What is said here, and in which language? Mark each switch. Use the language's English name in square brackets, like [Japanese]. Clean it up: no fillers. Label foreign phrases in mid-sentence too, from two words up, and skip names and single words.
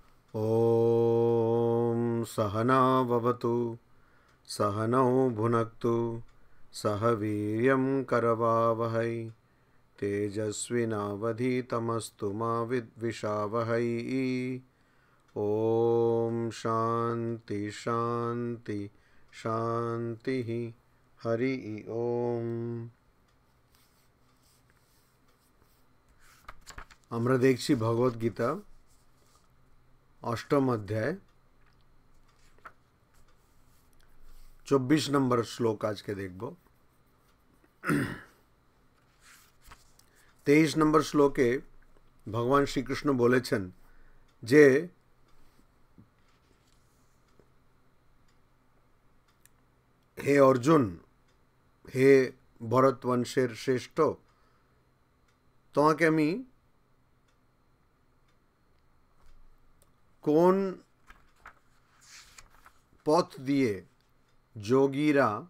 [Sanskrit] ॐ सहना भवतु सहनौ भुनक्तु सह वीर्यं करवावहै तेजस्विनावधीतमस्तु मा विद्विषावहै। ॐ शान्ति शान्ति शान्तिः। हरि ओम। [Bangla] আমরা দেখছি ভগবদ গীতা অষ্টম অধ্যায় 24 নম্বর শ্লোক আজকে দেখব। 23 নম্বর শ্লোকে ভগবান শ্রীকৃষ্ণ বলেছেন যে হে অর্জুন, হে ভরতবংশের শ্রেষ্ঠ, তোমাকে আমি কোন পথ দিয়ে যোগীরা